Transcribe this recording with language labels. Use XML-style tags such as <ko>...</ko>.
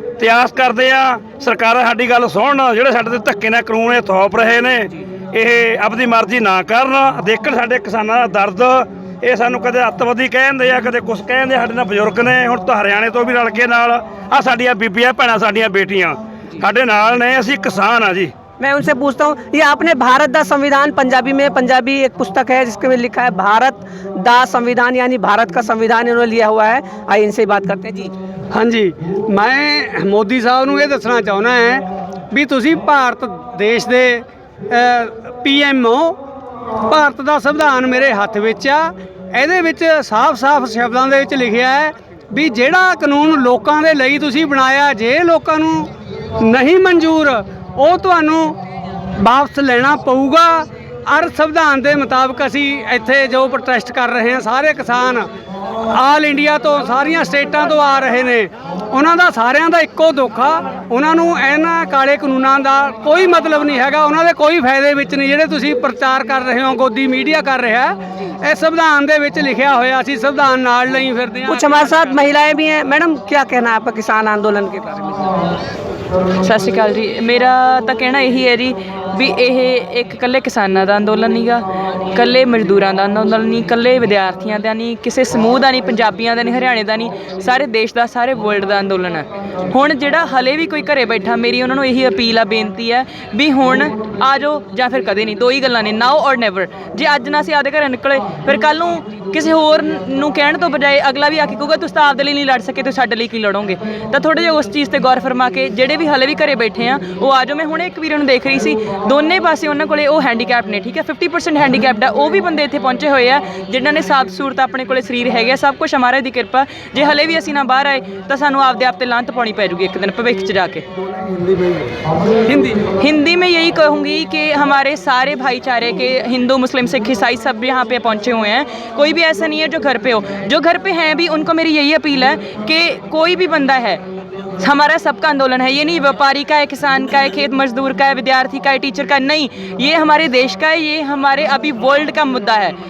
<pa>ਤੇ ਆਸ ਕਰਦੇ ਆ ਸਰਕਾਰਾਂ ਸਾਡੀ ਗੱਲ ਸੁਣਨ, ਜਿਹੜੇ ਸਾਡੇ ਤੇ ਧੱਕੇ ਨਾਲ ਕਾਨੂੰਨ ਇਹ ਥੋਪ ਰਹੇ ਨੇ ਇਹ ਆਪਣੀ ਮਰਜ਼ੀ ਨਾ ਕਰਨ, ਦੇਖਣ ਸਾਡੇ ਕਿਸਾਨਾਂ ਦਾ ਦਰਦ। ਇਹ ਸਾਨੂੰ ਕਦੇ ਅੱਤਵਾਦੀ ਕਹਿੰਦੇ ਆ, ਕਦੇ ਕੁਛ ਕਹਿੰਦੇ। ਸਾਡੇ ਨਾਲ ਬਜ਼ੁਰਗ ਨੇ, ਹੁਣ ਤਾਂ ਹਰਿਆਣੇ ਤੋਂ ਵੀ ਰਲ ਕੇ ਨਾਲ ਆ ਸਾਡੀਆਂ ਬੀਬੀਆਂ ਭੈਣਾਂ, ਸਾਡੀਆਂ ਬੇਟੀਆਂ ਸਾਡੇ ਨਾਲ ਨੇ। ਅਸੀਂ किसान हाँ जी।</pa> <hi>मैं उनसे पूछता हूँ, ये आपने भारत दा संविधान पंजाबी एक पुस्तक है जिसके में लिखा है भारत दा संविधान, यानी भारत का संविधान इन्होंने लिया हुआ है। आइए इनसे बात करते हैं जी। हाँ जी, मैं मोदी साहब</hi> <pa>ਨੂੰ ਇਹ ਦੱਸਣਾ ਚਾਹੁੰਦਾ ਹੈ ਵੀ ਤੁਸੀਂ ਭਾਰਤ ਦੇਸ਼ ਦੇ PM ਹੋ। ਭਾਰਤ ਦਾ ਸੰਵਿਧਾਨ ਮੇਰੇ ਹੱਥ ਵਿੱਚ ਆ। ਇਹਦੇ ਵਿੱਚ ਸਾਫ਼-ਸਾਫ਼ ਸ਼ਬਦਾਂ ਦੇ ਵਿੱਚ ਲਿਖਿਆ ਹੈ ਵੀ ਜਿਹੜਾ ਕਾਨੂੰਨ ਲੋਕਾਂ ਦੇ ਲਈ ਤੁਸੀਂ ਬਣਾਇਆ, ਜੇ ਲੋਕਾਂ ਨੂੰ ਨਹੀਂ ਮਨਜ਼ੂਰ ਉਹ ਤੁਹਾਨੂੰ ਵਾਪਸ ਲੈਣਾ ਪਊਗਾ। ਔਰ ਸੰਵਿਧਾਨ ਦੇ ਮੁਤਾਬਕ ਅਸੀਂ ਇੱਥੇ ਜੋ ਪ੍ਰੋਟੈਸਟ ਕਰ ਰਹੇ ਹਾਂ, ਸਾਰੇ ਕਿਸਾਨ ਆਲ ਇੰਡੀਆ ਤੋਂ ਸਾਰੀਆਂ ਸਟੇਟਾਂ ਤੋਂ ਆ ਰਹੇ ਨੇ, ਉਹਨਾਂ ਦਾ ਸਾਰਿਆਂ ਦਾ ਇੱਕੋ ਦੁੱਖ ਆ। ਉਹਨਾਂ ਨੂੰ ਇਹਨਾਂ ਕਾਲੇ ਕਾਨੂੰਨਾਂ ਦਾ ਕੋਈ ਮਤਲਬ ਨਹੀਂ ਹੈਗਾ, ਉਹਨਾਂ ਦੇ ਕੋਈ ਫਾਇਦੇ ਵਿੱਚ ਨਹੀਂ ਜਿਹੜੇ ਤੁਸੀਂ ਪ੍ਰਚਾਰ ਕਰ ਰਹੇ ਹੋ, ਗੋਦੀ ਮੀਡੀਆ ਕਰ ਰਿਹਾ। ਇਹ ਸੰਵਿਧਾਨ ਦੇ ਵਿੱਚ ਲਿਖਿਆ ਹੋਇਆ, ਅਸੀਂ ਸੰਵਿਧਾਨ ਨਾਲ ਲਈ ਫਿਰਦੇ ਹਾਂ।</pa> <hi>कुछ हमारे साथ महिलाएं भी हैं। मैडम क्या कहना है आपका किसान आंदोलन के बारे में?</hi> <pa>ਸਤਿ ਸ਼੍ਰੀ ਅਕਾਲ ਜੀ। ਮੇਰਾ ਤਾਂ ਕਹਿਣਾ ਇਹੀ ਹੈ ਜੀ ਵੀ ਇਹ ਇੱਕ ਇਕੱਲੇ ਕਿਸਾਨਾਂ ਦਾ ਅੰਦੋਲਨ ਨਹੀਂਗਾ, ਇਕੱਲੇ ਮਜ਼ਦੂਰਾਂ ਦਾ ਅੰਦੋਲਨ ਨਹੀਂ, ਇਕੱਲੇ ਵਿਦਿਆਰਥੀਆਂ ਦਾ ਨਹੀਂ, ਕਿਸੇ ਸਮੂਹ ਦਾ ਨਹੀਂ, ਪੰਜਾਬੀਆਂ ਦਾ ਨਹੀਂ, ਹਰਿਆਣੇ ਦਾ ਨਹੀਂ, ਸਾਰੇ ਦੇਸ਼ ਦਾ, ਸਾਰੇ ਵਰਲਡ ਦਾ ਅੰਦੋਲਨ ਹੈ। ਹੁਣ ਜਿਹੜਾ ਹਲੇ ਵੀ ਕੋਈ ਘਰੇ ਬੈਠਾ, ਮੇਰੀ ਉਹਨਾਂ ਨੂੰ ਇਹੀ ਅਪੀਲ ਆ, ਬੇਨਤੀ ਹੈ ਵੀ ਹੁਣ ਆ ਜਾਓ ਜਾਂ ਫਿਰ ਕਦੇ ਨਹੀਂ। ਦੋ ਹੀ ਗੱਲਾਂ ਨੇ,</pa> <en>Now or never.</en> <pa>ਜੇ ਅੱਜ ਨਾ ਅਸੀਂ ਆਪਦੇ ਘਰੇ ਨਿਕਲੇ, ਫਿਰ ਕੱਲ੍ਹ ਨੂੰ ਕਿਸੇ ਹੋਰ ਨੂੰ ਕਹਿਣ ਤੋਂ ਬਜਾਏ ਅਗਲਾ ਵੀ ਆ ਕੇ ਕਹੂਗਾ ਤੁਸੀਂ ਤਾਂ ਆਪਦੇ ਲਈ ਨਹੀਂ ਲੜ ਸਕੇ, ਤੁਸੀਂ ਸਾਡੇ ਲਈ ਕੀ ਲੜੋਗੇ। ਤਾਂ ਥੋੜ੍ਹਾ ਜਿਹਾ ਉਸ ਚੀਜ਼ 'ਤੇ ਗੌਰ ਫਰਮਾ ਕੇ ਜਿਹੜੇ ਵੀ ਹਲੇ ਵੀ ਘਰੇ ਬੈਠੇ ਆ ਉਹ ਆ ਜਾਓ। ਮੈਂ ਹੁਣੇ ਇੱਕ ਵੀਰ ਨੂੰ ਦੇਖ ਰਹੀ ਸੀ, ਦੋਨੇ ਪਾਸੇ ਉਹਨਾਂ ਕੋਲੇ ਉਹ ਹੈਂਡੀਕੈਪ ਨੇ, ਠੀਕ ਹੈ, 50% ਹੈਂਡੀਕੈਪਡ ਆ। ਉਹ ਵੀ ਬੰਦੇ ਇੱਥੇ ਪਹੁੰਚੇ ਹੋਏ ਆ ਜਿਨ੍ਹਾਂ ਨੇ ਸਾਫ਼ ਸੂਰਤ ਆਪਣੇ ਕੋਲੇ ਸਰੀਰ ਹੈਗੇ ਆ, ਸਭ ਕੁਛ ਹਮਾਰੇ ਦੀ ਕਿਰਪਾ। ਜੇ ਹਲੇ ਵੀ ਅਸੀਂ ਨਾ ਬਾਹਰ ਆਏ ਤਾਂ ਸਾਨੂੰ ਆਪਦੇ ਆਪ 'ਤੇ ਲਾਂਤ ਪਾਉਣੀ ਪੈ ਜੂਗੀ ਇੱਕ ਦਿਨ ਭਵਿੱਖ 'ਚ ਜਾ ਕੇ।</pa> <hi>हिंदी में यही कहूँगी कि हमारे सारे भाईचारे के हिंदू मुस्लिम सिख ईसाई सब यहाँ पे पहुँचे हुए हैं। कोई भी ऐसा नहीं है जो घर पे हो। जो घर पे हैं भी उनको मेरी यही अपील है कि कोई भी बंदा है, हमारा सबका आंदोलन है। ये नहीं व्यापारी का है, किसान का है, खेत मजदूर का है, विद्यार्थी का है, टीचर का, नहीं, ये हमारे देश का है, ये हमारे अभी वर्ल्ड का मुद्दा है।</hi>